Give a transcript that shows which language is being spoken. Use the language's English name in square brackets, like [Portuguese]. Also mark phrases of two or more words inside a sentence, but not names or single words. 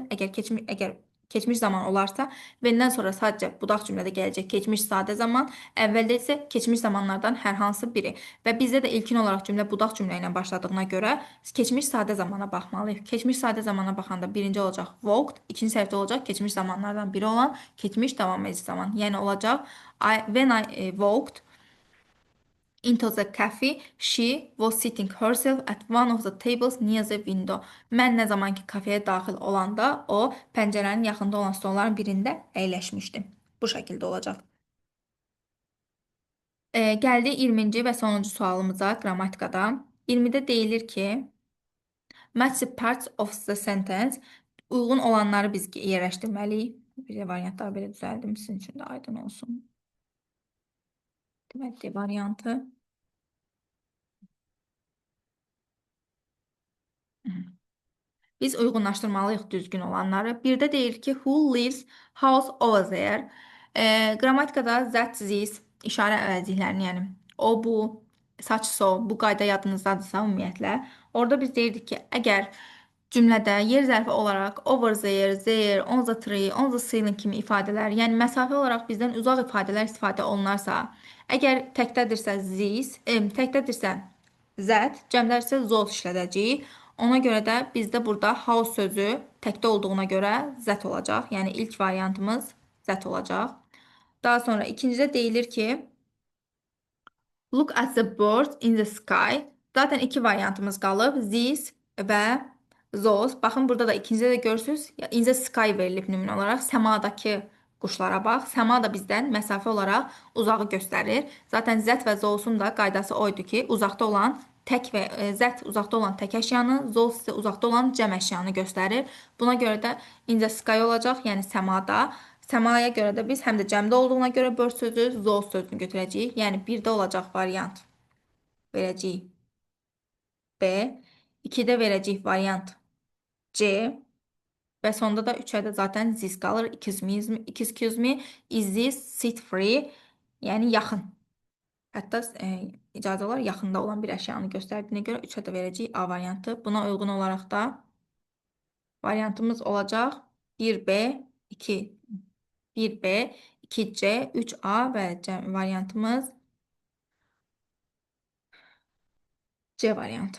[Azerbaijani] Əgər keçmiş zaman olarsa, when-dən sonra sadəcə budaq cümlədə gələcək keçmiş sadə zaman, əvvəldə isə keçmiş zamanlardan hər hansı biri. Və bizdə də ilkin olaraq cümlə budaq cümlə ilə başladığına görə keçmiş sadə zamana baxmalıyıq. Keçmiş sadə zamana baxanda birinci olacaq walked, ikinci səhvdə olacaq keçmiş zamanlardan biri olan keçmiş davam edici zaman. Yəni olacaq [English] when I walked into the cafe, she was sitting herself at one of the tables near the window. [Azerbaijani] Mən nə zaman ki kafeyə daxil olanda o pəncərənin yaxında olan stolların birində əyləşmişdim. Bu şəkildə olacaq. Gəldi 20-ci və sonuncu sualımıza qrammatikada. 20-də deyilir ki [English] match the parts of the sentence. [Azerbaijani] Uyğun olanları biz yerləşdirməliyik. Bir variantlar belə düzəldim sizin üçün də aydın olsun. Deməli, variantı. Biz uyğunlaşdırmalıyıq düzgün olanları. Bir də deyir ki, [English] who lives house over there. [Azerbaijani] Qrammatikada that, this işarə əvəzliklərini, yəni o, bu, [English] such, so, [Azerbaijani] bu qayda yadınızdadırsa ümumiyyətlə, orada biz deyirdik ki, əgər cümlədə yer zərfi olaraq [English] over there, on the tree, on the ceiling [Azerbaijani] kimi ifadələr, yəni məsafə olaraq bizdən uzaq ifadələr istifadə olunarsa, əgər təkdədirsə this, təkdədirsə that, cəmlər isə those işlədəcəyik. Ona görə də bizdə burada house sözü təkdə olduğuna görə zət olacaq. Yəni ilk variantımız zət olacaq. Daha sonra ikincidə deyilir ki, [English] look at the birds in the sky. [Azerbaijani] Zaten iki variantımız qalıb. This və those. Baxın, burada da ikincidə də görürsünüz. [English] In the sky [Azerbaijani] verilib nümunə olaraq. Səmadakı quşlara bax. Səma da bizdən məsafə olaraq uzağı göstərir. Zaten zət və zosun da qaydası oydu ki, uzaqda olan tək və zət uzaqda olan tək əşyanı, zos isə uzaqda olan cəm əşyanı göstərir. Buna görə də [English] in the sky [Azerbaijani] olacaq, yəni səmada. Səmaya görə də biz həm də cəmdə olduğuna görə bird sözü, zoos sözünü götürəcəyik. Yəni 1-də olacaq variant verəcəyik B, 2-də verəcəyik variant C və sonda da 3-ə də zaten this qalır. [English] Excuse me, is this seat free? [Azerbaijani] Yəni yaxın. Hətta icazə olar yaxında olan bir əşyanı göstərdiyinə görə 3-ə də verəcəyik A variantı. Buna uyğun olaraq da variantımız olacaq 1B, 1B, 2C, 3A və variantımız C variantı.